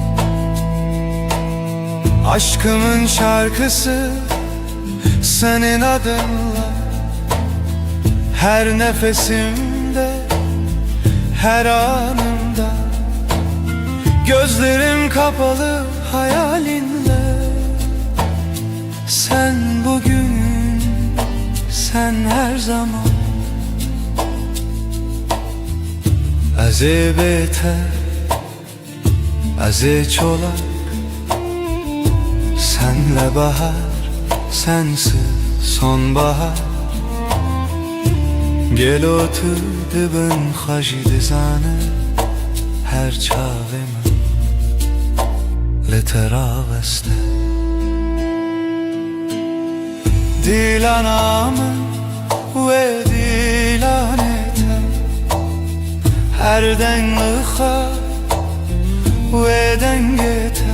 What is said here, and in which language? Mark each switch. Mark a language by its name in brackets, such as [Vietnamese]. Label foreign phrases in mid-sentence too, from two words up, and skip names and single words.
[Turkish] Aşkımın şarkısı senin adınla, her nefesimde, her anımda. Gözlerim kapalı hayalinle, sen bugün, sen her zaman. [Kurdish] Ez ê bêter, ez ê çolak, [Turkish] senle bahar, sensiz sonbahar. Gel otur [Kurdish] dibin xwe dizane, her çavê min li te raveste. Dîlana min ve dîlanete, her dengli xwe ve dengete.